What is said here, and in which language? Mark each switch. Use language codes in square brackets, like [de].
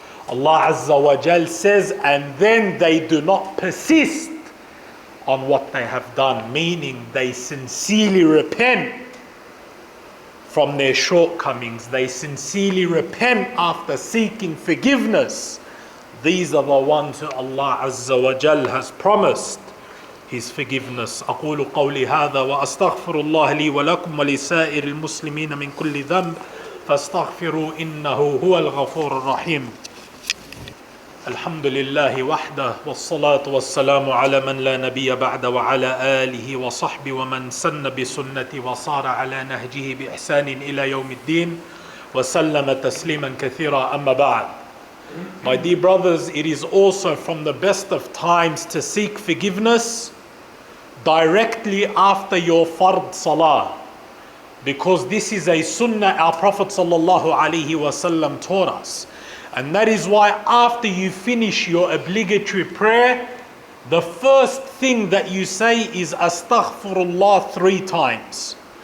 [en] Allah Azza wa Jal says, and then they do not persist on what they have done, meaning they sincerely repent from their shortcomings. They sincerely repent after seeking forgiveness. These are the ones who Allah Azza wa Jal has promised His forgiveness. [ar] أقول قولي هذا وأستغفر الله لي ولكم ولسائر المسلمين من كل ذنب فاستغفروا إنه هو الغفور الرحيم. الحمد لله وحده والصلاة والسلام على من لا نبي بعد وعلى آله وصحبه ومن سن بسنته وصار على نهجه بإحسان إلى يوم الدين وسلم تسليما كثيرا أما بعد. [en] My dear brothers, it is also from the best of times to seek forgiveness directly after your fard salah, because this is a sunnah our Prophet sallallahu alaihi wasallam taught us. And that is why after you finish your obligatory prayer, the first thing that you say is astaghfirullah 3 times.